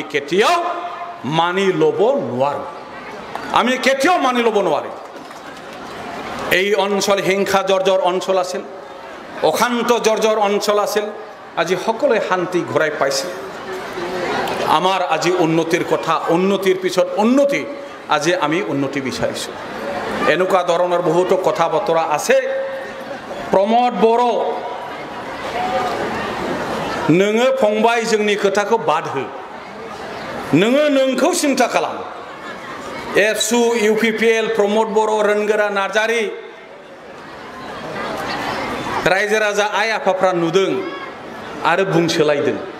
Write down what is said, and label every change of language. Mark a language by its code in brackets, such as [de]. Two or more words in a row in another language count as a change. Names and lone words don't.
[as] কেতিয়াও মানি ল'ব নোৱাৰো আমি কেতিয়াও মানি ল'ব নোৱাৰো এই অঞ্চল হিংসা জৰ্জৰ অঞ্চল আছিল অশান্ত জৰ্জৰ অঞ্চল আছিল আজি সকলোৱে শান্তি ঘূৰাই পাইছে আমাৰ আজি উন্নতিৰ কথা উন্নতিৰ পিছত উন্নতি আজি আমি উন্নতি বিচাৰিছো এনেকুৱা ধৰণৰ বহুতো কথা বতৰা আছে প্ৰমোদ বড় [brx] नोङो फंबाय जोंनि खोथाखौ बाद हो नोङो नोंखौ सिन्था खालाम एबसु इउपिपिएल प्रमोद बर' रोनगोरा नार्जारी रायजो राजा आइ आफाफ्रा नुदों आरो बुंसोलायदों